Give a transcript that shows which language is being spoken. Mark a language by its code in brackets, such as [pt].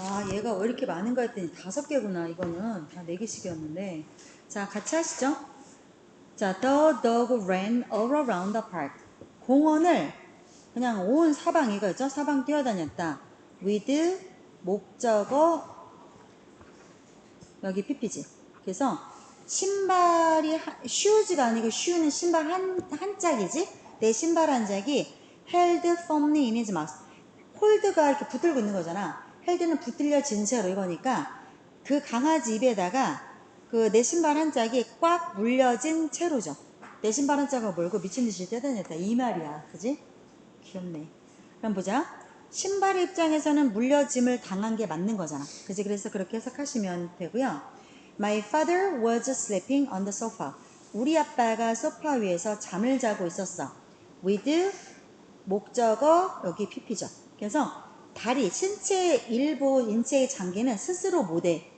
[ko] 얘가 왜 이렇게 많은가 했더니 5개구나. 이거는 다 4개씩이었는데. 자, 같이 하시죠. [en] 자, the dog ran all around the park. [ko] 공원을 그냥 온 사방 이거죠. 사방 뛰어다녔다. with 목적어 여기 pp지. 그래서 신발이 shoes가 아니고 shoe는 신발 한 짝이지. 내 신발 한 짝이 [en] held firmly in his mouth. [ko] hold가 이렇게 붙들고 있는 거잖아. held는 붙들려진 채로 이거니까 그 강아지 입에다가 그 내 신발 한 짝이 꽉 물려진 채로죠. 내 신발 한 짝을 몰고 미친 듯이 뛰어다녔다. 이 말이야. 그지? 귀엽네. 그럼 보자. 신발의 입장에서는 물려짐을 당한 게 맞는 거잖아. 그지? 그래서 그렇게 해석하시면 되고요. [en] My father was sleeping on the sofa. [ko] 우리 아빠가 소파 위에서 잠을 자고 있었어. with 목적어 여기 pp죠. 그래서 다리, 신체의 일부 인체의 장기는 스스로 못해.